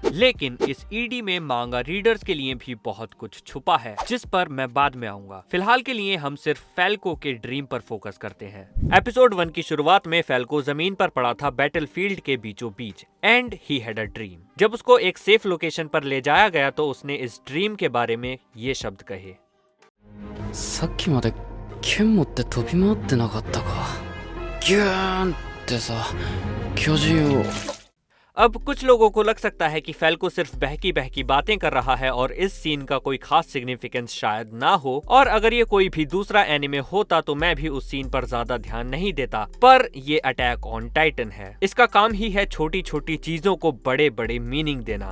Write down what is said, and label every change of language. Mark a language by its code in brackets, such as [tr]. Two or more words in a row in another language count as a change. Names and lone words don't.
[hi] लेकिन इस ED में [en] manga readers [hi] के लिए भी बहुत कुछ छुपा है, जिस पर मैं बाद में आऊंगा। फिलहाल के लिए हम सिर्फ फैल्को के ड्रीम पर फोकस करते हैं। एपिसोड 1 की शुरुआत में फैल्को जमीन पर पड़ा था बैटलफील्ड के बीचों बीच [en] and he had a dream. [hi] जब उसको एक [en] safe location [hi] पर ले जाया गया तो उसने इस ड्रीम के बारे में ये शब्द कहे। [ja] さっきまで剣持って飛び回ってなかったか。ギューンってさ、巨人を [hi] अब कुछ लोगों को लग सकता है कि फैल्को सिर्फ बहकी बहकी बातें कर रहा है और इस सीन का कोई खास सिग्निफिकेंस शायद ना हो, और अगर ये कोई भी दूसरा एनिमे होता तो मैं भी उस सीन पर ज्यादा ध्यान नहीं देता। पर ये अटैक ऑन टाइटन है, इसका काम ही है छोटी छोटी चीजों को बड़े बड़े मीनिंग देना।